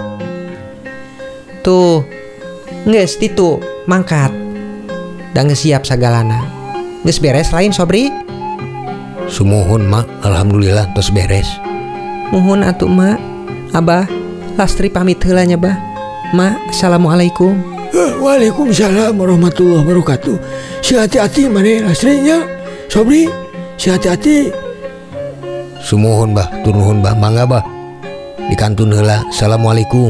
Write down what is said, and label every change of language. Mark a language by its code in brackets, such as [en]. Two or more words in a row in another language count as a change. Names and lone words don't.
[su] Tuh geus ditu mangkat da geus siap sagalana. Geus beres lain Sobri? Sumuhun mak, alhamdulillah tos beres. Muhun atuh mak. Abah Lastri pamit heula nya bah. Mak, assalamualaikum. [ar] وعليكم السلام ورحمة الله وبركاته. [su] Si hati-hati maneh Lastrinya. Sobri, si hati-hati. Sumuhun bah, turnuhun bah, mangga bah. Dikantun heula. Assalamualaikum.